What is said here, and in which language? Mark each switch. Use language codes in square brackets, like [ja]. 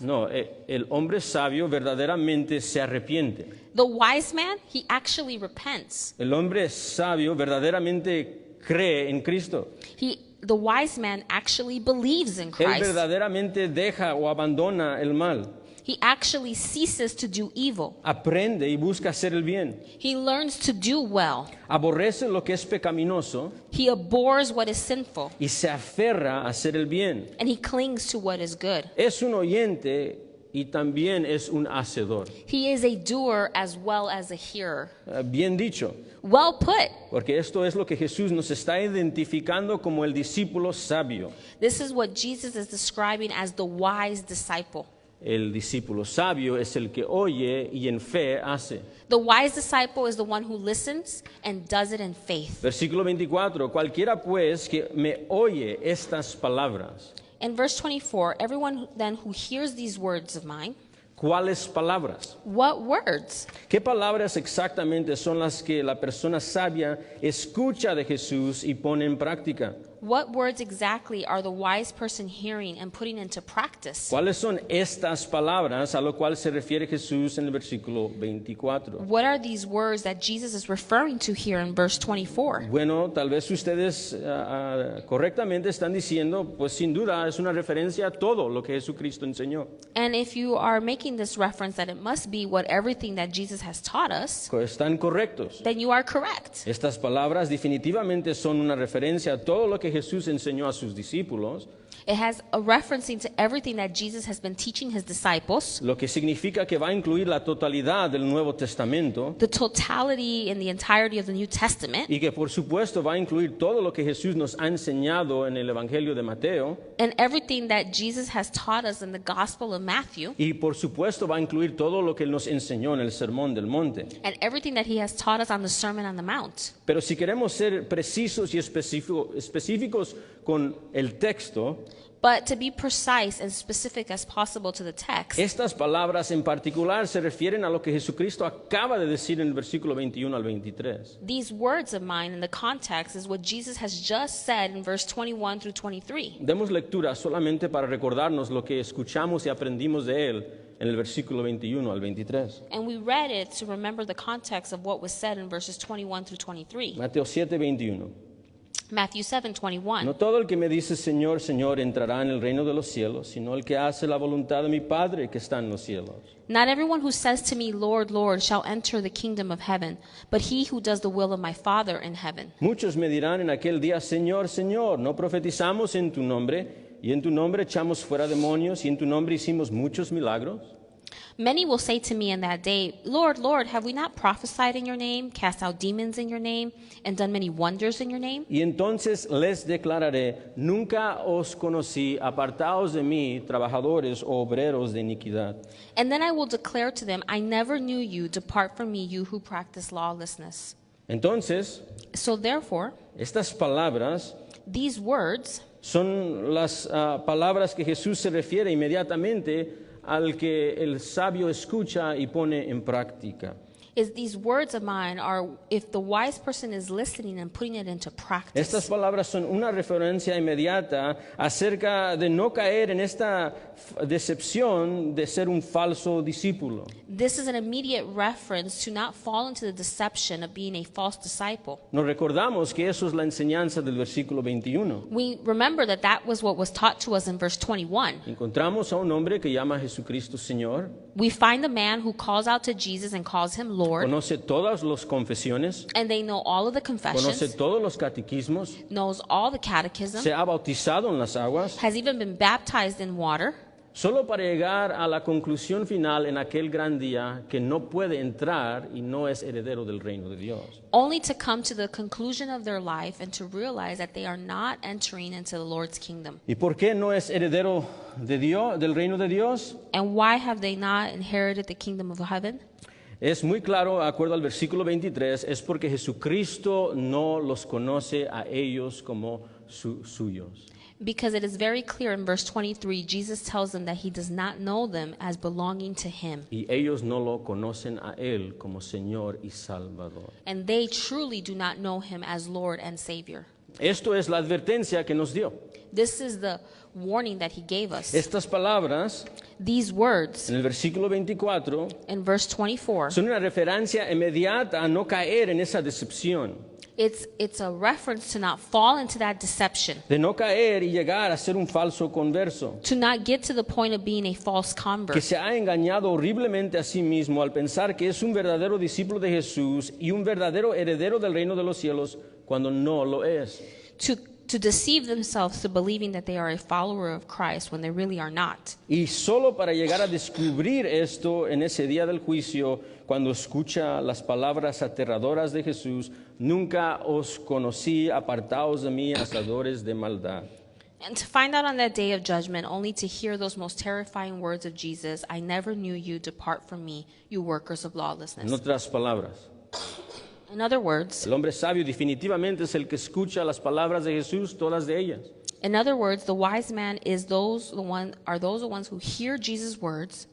[es] No, el hombre sabio verdaderamente se arrepiente. [en] The wise man, he actually repents. [es] El hombre sabio verdaderamente cree en Cristo. [en] He the wise man actually believes in [es] Él [en] Christ. [es] verdaderamente deja o abandona el mal. [en] He actually ceases to do evil. [es] Aprende y busca hacer el bien. [en] He learns to do well. [es] Aborrece lo que es pecaminoso [en] He abhors what is sinful, [es] y se aferra a hacer el bien. [en] and he clings to what is good. [es] Es un oyente y también es un hacedor. [en] He is a doer as well as a hearer. [es] Bien dicho, [en] Well put. [es] porque esto es lo que Jesús nos está identificando como el discípulo sabio. [en] This is what Jesus is describing as the wise disciple. [es] El discípulo sabio es el que oye y en fe hace. [en] The wise disciple is the one who listens and does it in faith. [es] Versículo 24, cualquiera pues que me oye estas palabras. [en] In verse 24, everyone then who hears these words of mine, [es] ¿Cuáles palabras? [en] what words? [es] ¿Qué palabras exactamente son las que la persona sabia escucha de Jesús y pone en práctica? [en] What words exactly are the wise person hearing and putting into practice? [es] ¿Cuáles son estas palabras a lo cual se refiere Jesús en el versículo 24? [en] What are these words that Jesus is referring to here in verse 24? [es] Bueno, tal vez ustedes correctamente están diciendo, pues sin duda es una referencia a todo lo que Jesucristo enseñó. [en] And if you are making this reference that it must be what everything that Jesus has taught us, [es] Están correctos. [en] then you are correct. [es] Estas palabras definitivamente son una referencia a todo lo que Jesús enseñó a sus discípulos, [en] It has a referencing to everything that Jesus has been teaching his disciples, [es] lo que significa que va a incluir la totalidad del Nuevo Testamento [en] the totality and the entirety of the New Testament, [es] y que por supuesto va a incluir todo lo que Jesús nos ha enseñado en el Evangelio de Mateo [en] and everything that Jesus has taught us in the Gospel of Matthew, [es] y por supuesto va a incluir todo lo que Él nos enseñó en el Sermón del Monte. [en] and everything that he has taught us on the Sermon on the Mount. [es] Pero si queremos ser precisos y específicos con el texto, [en] But to be precise and specific as possible to the text, [es] estas palabras en particular se refieren a lo que Jesucristo acaba de decir en el versículo 21 al 23. [en] these words of mine in the context is what Jesus has just said in verse 21 through 23. [es] Demos lectura solamente para recordarnos lo que escuchamos y aprendimos de Él en el versículo 21 al 23. [en] And we read it to remember the context of what was said in verses 21 through 23. [es] Mateo 7, 21. [en] Matthew 7:21. [es] No todo el que me dice Señor, Señor entrará en el reino de los cielos, sino el que hace la voluntad de mi Padre que está en los cielos. [en] Not everyone who says to me, Lord, Lord, shall enter the kingdom of heaven, but he who does the will of my Father in heaven. [es] Muchos me dirán en aquel día, Señor, Señor, ¿no profetizamos en tu nombre? Y en tu nombre echamos fuera demonios, y en tu nombre hicimos muchos milagros. [en] Many will say to me in that day, Lord, Lord, have we not prophesied in your name, cast out demons in your name, and done many wonders in your name? [es] Y entonces les declararé, nunca os conocí, apartaos de mí, trabajadores o obreros de iniquidad. [en] And then I will declare to them, I never knew you, depart from me, you who practice lawlessness. [es] Entonces, [en] So therefore, [es] estas palabras [en] these words [es] son las palabras que Jesús se refiere inmediatamente al que el sabio escucha y pone en práctica. [en] is these words of mine are if the wise person is listening and putting it into practice. [es] Estas palabras son una referencia inmediata acerca de no caer en esta decepción de ser un falso discípulo. [en] This is an immediate reference to not fall into the deception of being a false disciple. [es] Nos recordamos que eso es la enseñanza del versículo 21. [en] We remember that that was what was taught to us in verse 21. [es] Encontramos a un hombre que llama a Jesucristo Señor, [en] We find a man who calls out to Jesus and calls him Lord, [es] conoce todas las confesiones, [en] and they know all of the [es] conoce [en] confessions, [es] todos los catequismos, [en] knows all the catechism, [es] se ha bautizado en las aguas, [en] has even been baptized in water, [es] solo para llegar a la conclusión final en aquel gran día que no puede entrar y no es heredero del reino de Dios. [en] only to come to the conclusion of their life and to realize that they are not entering into the Lord's kingdom. [es] ¿Y por qué no es heredero de Dios, del reino de Dios? [en] And why have they not inherited the kingdom of heaven? [es] Es muy claro, de acuerdo al versículo 23, es porque Jesucristo no los conoce a ellos como suyos. [en] Because it is very clear in verse 23, Jesus tells them that he does not know them as belonging to him. [es] Y ellos no lo conocen a Él como Señor y Salvador. [en] And they truly do not know him as Lord and Savior. [es] Esto es la advertencia que nos dio. [en] This is the warning that he gave us. [es] Estas palabras, [en] These words [es] en el versículo 24, [en] in verse 24, [es] son una referencia inmediata a no caer en esa decepción. [en] It's a reference to not fall into that deception, [es] de no caer y llegar a ser un falso converso, [en] to not get to the point of being a false [es] que [en] convert, [es] se ha engañado horriblemente a sí mismo al pensar que es un verdadero discípulo de Jesús y un verdadero heredero del reino de los cielos cuando no lo es. [en] to deceive themselves to believing that they are a follower of Christ when they really are not. [es] Y solo para llegar a descubrir esto en ese día del juicio, cuando escucha las palabras aterradoras de Jesús, nunca os conocí, apartaos de mí, hacedores de maldad. [en] And to find out on that day of judgment, only to hear those most terrifying words of Jesus, I never knew you, depart from me, you workers of [es] En [en] lawlessness. [es] otras palabras, [en] In other words, [es] el hombre sabio definitivamente es el que escucha las palabras de Jesús, todas de ellas. [en] the wise man are those the ones who hear Jesus' words,